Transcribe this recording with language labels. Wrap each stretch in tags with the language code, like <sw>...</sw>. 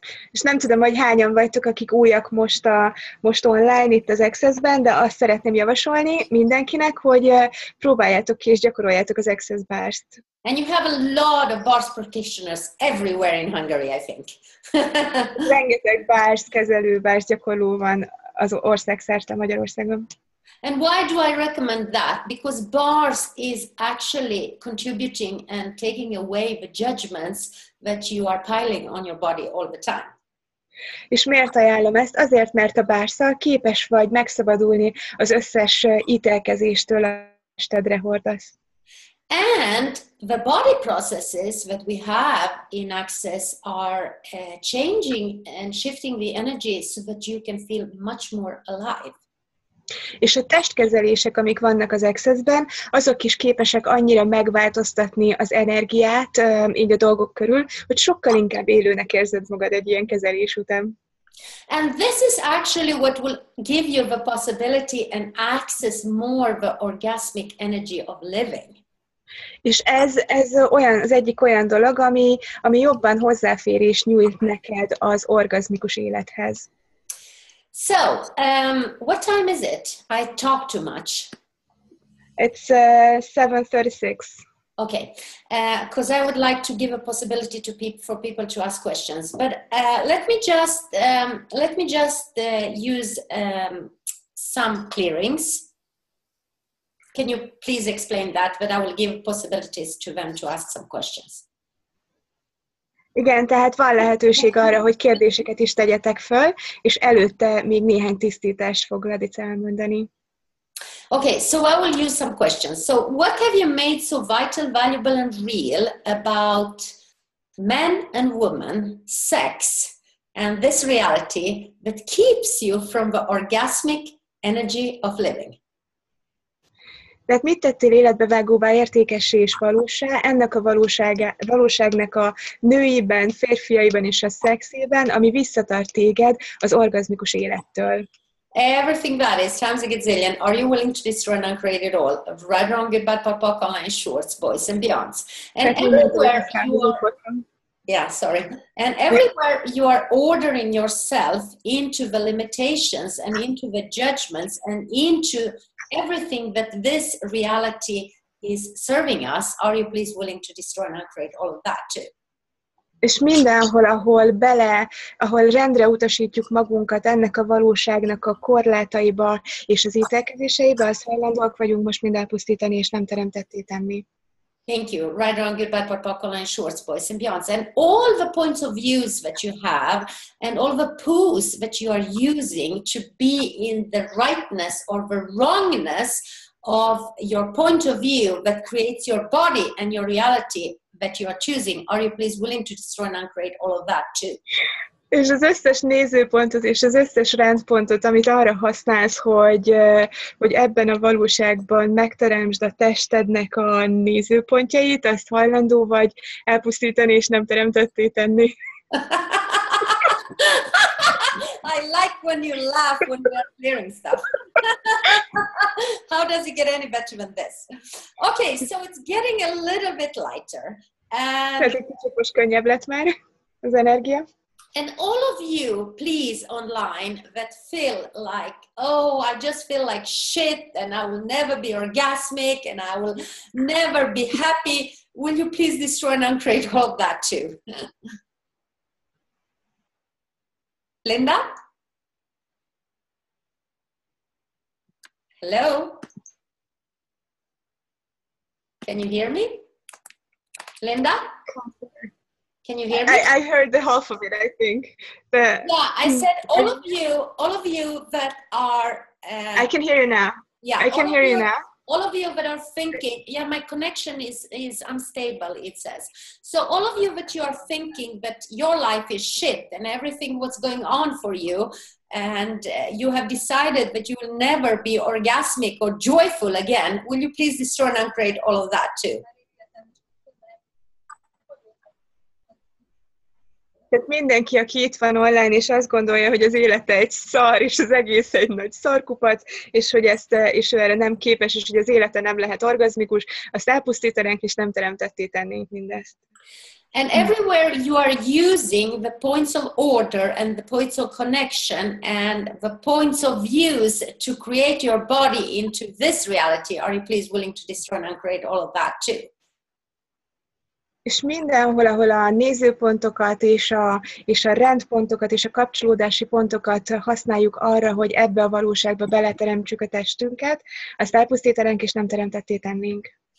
<hu>És nem tudom, hogy hányan vagytok, akik újak most online itt az Access-ben, de azt szeretném javasolni mindenkinek, hogy próbáljátok ki és gyakoroljátok az Access Bars-t.</hu> <en>And you have a lot of bars practitioners everywhere in Hungary, I think.</en> <hu>Rengeteg bars kezelő, bars gyakorló van az országszerte Magyarországon.</hu> <en>And why do I recommend that? Because bars is actually contributing and taking away the judgments that you are piling on your body all the time.</en> <hu>És miért ajánlom ezt? Azért, mert a bárszal képes vagy megszabadulni az összes ítélkezéstől, a testedre hordasz.</hu> <en>And the body processes that we have in Access are changing and shifting the energy so that you can feel much more alive.</en> <hu>És a testkezelések, amik vannak az Access-ben, azok is képesek annyira megváltoztatni az energiát így a dolgok körül, hogy sokkal inkább élőnek érzed magad egy ilyen kezelés után.</hu> <en>And this is actually what will give you the possibility and access more the orgasmic energy of living.</en> <hu>És ez olyan, az egyik olyan dolog, ami jobban hozzáférés nyújt neked az orgazmikus élethez.</hu> <en>So, what time is it? I talk too much. It's 7:36. Okay, because I would like to give a possibility to for people to ask questions. But let me just use some clearings. Can you please explain that? But I will give possibilities to them to ask some questions.</en> <hu>Igen, tehát van lehetőség arra, hogy kérdéseket is tegyetek föl, és előtte még néhány tisztítást fog Ladica elmondani.</hu> <en>Okay, so I will use some questions. So what have you made so vital, valuable and real about men and women, sex, and this reality that keeps you from the orgasmic energy of living?</en> <hu>Tehát mit tettél életbevágóvá, értékessé és valósá, ennek a valóságnak a nőiben, férfiaiban és a szexében, ami visszatart téged az orgazmikus élettől?</hu> <en>Everything that is times a gazillion. Are you willing to destroy and uncreate it all? Right, wrong, good, bad, pop, pop, online, shorts, boys and beyonds. And everywhere you are, yeah, sorry. And everywhere you are ordering yourself into the limitations and into the judgments and into everything that this reality is serving us, are you please willing to destroy and uncreate all of that too?</en> <hu>És mindenhol, ahol rendre utasítjuk magunkat ennek a valóságnak a korlátaiba és az ítélkezéseibe, az hajlandóak vagyunk most mind elpusztítani, és nem teremtetté tenni.</hu> <en>Thank you. Right, wrong, good, bad, pop, pop, online, shorts, boys and beyonds. And all the points of views that you have and all the poos that you are using to be in the rightness or the wrongness of your point of view that creates your body and your reality that you are choosing. Are you please willing to destroy and uncreate all of that too?</en> <hu>És az összes nézőpontot és az összes rendpontot, amit arra használsz, hogy ebben a valóságban megteremtsd a testednek a nézőpontjait, azt hajlandó vagy elpusztítani és nem teremtetté tenni.</hu> <en>I like when you laugh when you are clearing stuff. How does it get any better than this? Okay, so it's getting a little bit lighter.</en> <hu>Ez egy kicsit most könnyebb lett már az energia.</hu> <en>And all of you, please, online, that feel like, oh, I just feel like shit and I will never be orgasmic and I will never be happy, will you please destroy and uncreate all of that too? Linda? Hello? Can you hear me? Linda? Can you hear me? I heard the half of it, I think. Yeah, I said all of you that are... I can hear you now. Yeah, I can hear you now. All of you that are thinking, yeah, my connection is unstable, it says. So all of you that you are thinking that your life is shit and everything what's going on for you, and you have decided that you will never be orgasmic or joyful again, will you please destroy and uncreate all of that too?</en> <hu>Tehát mindenki, aki itt van online, és azt gondolja, hogy az élete egy szar, és az egész egy nagy szarkupac, és hogy és ő erre nem képes, és hogy az élete nem lehet orgazmikus, azt elpusztítanánk, és nem teremtetté tennénk mindezt.</hu> <en>And everywhere you are using the points of order and the points of connection and the points of views to create your body into this reality, are you please willing to destroy and create all of that too?</en> <hu>És mindenhol, ahol a nézőpontokat és a rendpontokat és a kapcsolódási pontokat használjuk arra, hogy ebbe a valóságba beleteremtsük a testünket, azt elpusztítanánk és nem teremtetté tennénk.</hu>